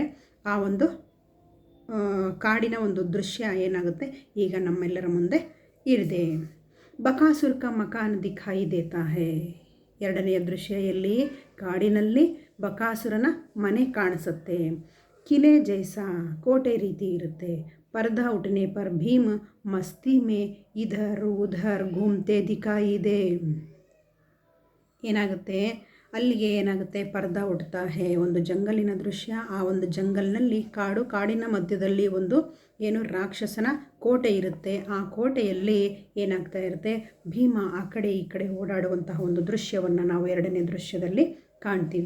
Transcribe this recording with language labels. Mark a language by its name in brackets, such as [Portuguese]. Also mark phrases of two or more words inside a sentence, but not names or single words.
[Kannada] ಆ ಒಂದು ಕಾಡಿನ ಒಂದು ದೃಶ್ಯ ಏನಾಗುತ್ತೆ ಈಗ ನಮ್ಮೆಲ್ಲರ ಮುಂದೆ ಇದೆ. [Hindi] बकासुर का मकान दिखाई देता है. [Kannada] ಎರಡನೆಯ ದೃಶ್ಯ ಎಲ್ಲಿ? ಕಾಡಿನಲ್ಲಿ ಬಕಾಸುರನ ಮನೆ ಕಾಣಿಸುತ್ತೆ. [Hindi] किले जैसा, [Kannada] ಕೋಟೆ ರೀತಿ ಇರುತ್ತೆ. [Hindi] पर्दा उठने पर भीम मस्ती में इधर उधर घूमते दिखाई दे. [Kannada] ಏನಾಗುತ್ತೆ ಅಲ್ಲಿಗೆ? ಏನಾಗುತ್ತೆ? [Hindi] पर्दा उठता है. [Kannada] ಒಂದು ಜಂಗಲಿನ ದೃಶ್ಯ. ಆ ಒಂದು ಜಂಗಲ್ನಲ್ಲಿ ಕಾಡಿನ ಮಧ್ಯದಲ್ಲಿ ಒಂದು ಏನು ರಾಕ್ಷಸನ ಕೋಟೆ ಇರುತ್ತೆ. ಆ ಕೋಟೆಯಲ್ಲಿ ಏನಾಗ್ತಾ ಇರುತ್ತೆ? ಭೀಮ ಆ ಕಡೆ ಈ ಕಡೆ ಓಡಾಡುವಂತಹ ಒಂದು ದೃಶ್ಯವನ್ನು ನಾವು ಎರಡನೇ ದೃಶ್ಯದಲ್ಲಿ ಕಾಣ್ತೀವಿ.